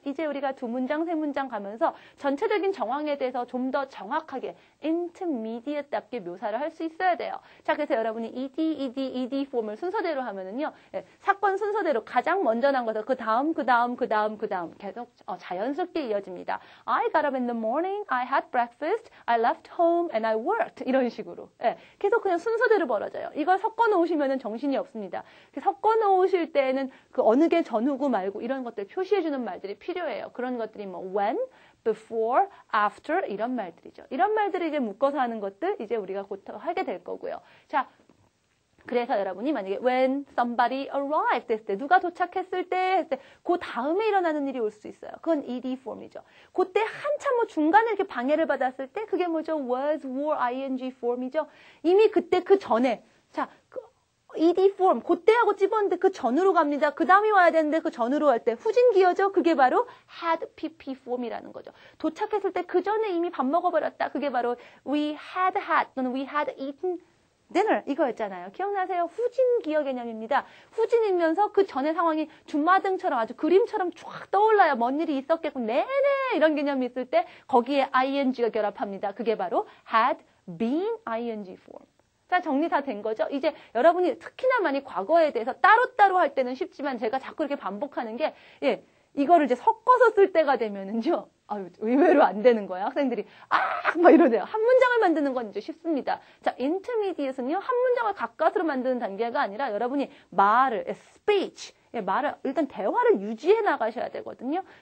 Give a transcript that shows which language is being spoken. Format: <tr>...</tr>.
<ko>이제 우리가 두 문장, 세 문장 가면서 전체적인 정황에 대해서 좀 더 정확하게 intermediate답게 묘사를 할 수 있어야 돼요. 자, 그래서 여러분이 ed form을 순서대로 하면은요, 사건 순서대로 가장 먼저 난 것을 그 다음 계속 자연스럽게 이어집니다.</ko> <en>I got up in the morning, I had breakfast, I left home, and I worked.</en> <ko>이런 식으로. 계속 그냥 순서대로 벌어져요. 이걸 섞어 놓으시면 정신이 없습니다. 섞어 놓으실 때는 그 어느 게 전후고 말고 이런 것들 표시해주는 말들이 필요해요. 그런 것들이 when, before, after 이런 말들이죠. 이런 말들을 이제 묶어서 하는 것들 이제 우리가 곧 하게 될 거고요. 자, 그래서 여러분이 만약에</ko> <en>when somebody arrived</en> <ko>했을 때, 누가 도착했을 때 했을 때, 그 다음에 일어나는 일이 올 수 있어요. 그건 ed form이죠. 그때 한참 중간에 이렇게 방해를 받았을 때 그게 뭐죠? was, were, ing form이죠. 이미 그때 그 전에 자, ed form 그때하고 찝었는데 그 전으로 갑니다. 그 다음이 와야 되는데 그 전으로 갈 때 후진기어죠. 그게 바로 had pp form이라는 거죠. 도착했을 때 그 전에 이미 밥 먹어버렸다. 그게 바로 we had 또는</ko> <en>we had eaten dinner</en> <ko>이거였잖아요. 기억나세요? 후진 기어 개념입니다. 후진이면서 그 전의 상황이 주마등처럼 아주 그림처럼 쫙 떠올라요. 뭔 일이 있었겠군. 네네 이런 개념이 있을 때 거기에 ing가 결합합니다. 그게 바로 had been ing form. 자, 정리 다 된 거죠? 이제 여러분이 특히나 많이 과거에 대해서 따로따로 할 때는 쉽지만 제가 자꾸 이렇게 반복하는 게 이거를 이제 섞어서 쓸 때가 되면은요. 의외로 안 되는 거예요. 학생들이 막 이러네요. 한 문장을 만드는 건 이제 쉽습니다. 자, intermediate는요. 한 문장을 가까스로 만드는 단계가 아니라 여러분이 말을 speech 말을 일단 대화를 유지해 나가셔야 되거든요.</ko>